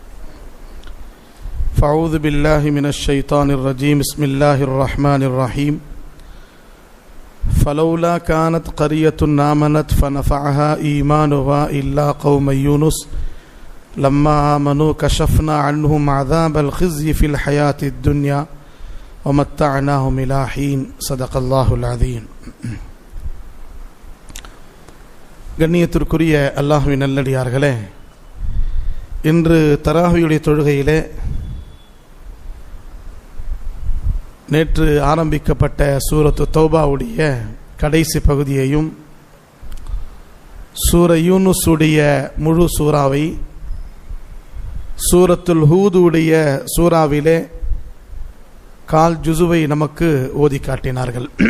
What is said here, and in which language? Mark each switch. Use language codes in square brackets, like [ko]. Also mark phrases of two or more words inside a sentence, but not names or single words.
[ar] فأعوذ بالله من الشيطان الرجيم بسم الله الرحمن الرحيم فلولا كانت قرية آمنت فنفعها إيمانها إلا قوم يونس لما آمنوا كشفنا عنهم عذاب الخزي في الحياة الدنيا ومتعناهم إلى حين صدق الله العظيم. [ta] கண்ணியத்திற்குரிய அல்லாஹ்வின் நல்லடியார்களே, இன்று தராவியுடைய தொழுகையிலே நேற்று ஆரம்பிக்கப்பட்ட சூரத்து தௌபாவுடைய கடைசி பகுதியையும் சூர யூனுஸுடைய முழு சூறாவை சூரத்துல் ஹூதுடைய சூறாவிலே கால் ஜுசுவை நமக்கு ஓதி காட்டினார்கள்.